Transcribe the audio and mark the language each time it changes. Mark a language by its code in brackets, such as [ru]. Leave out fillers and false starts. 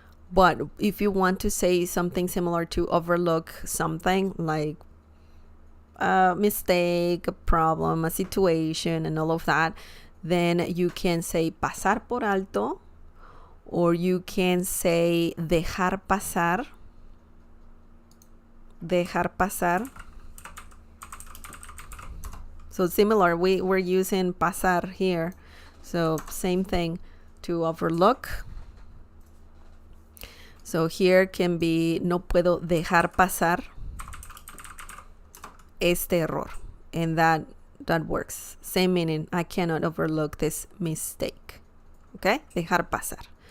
[en] But if you want to say something similar to overlook something, like a mistake, a problem, a situation, and all of that, then you can say pasar por alto, or you can say dejar pasar. [es] Dejar pasar. [en] So similar, we're using pasar here. So same thing to overlook. So here can be [es] no puedo dejar pasar este error. [en] And that works. Same meaning. I cannot overlook this mistake. Okay? Dejar pasar.